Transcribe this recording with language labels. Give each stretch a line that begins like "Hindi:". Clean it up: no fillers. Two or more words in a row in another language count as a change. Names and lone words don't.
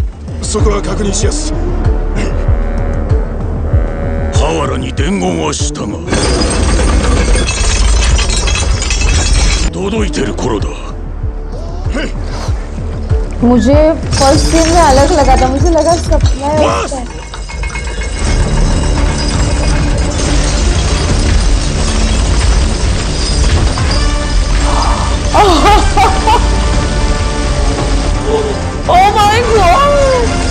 Japanese: そこは確認しやす。ハワラに伝言はしたが届いてる頃だ。
Hindi: मुझे फर्स्ट सीन में अलग लगा था, मुझे लगा सपना है।
English: Oh my God!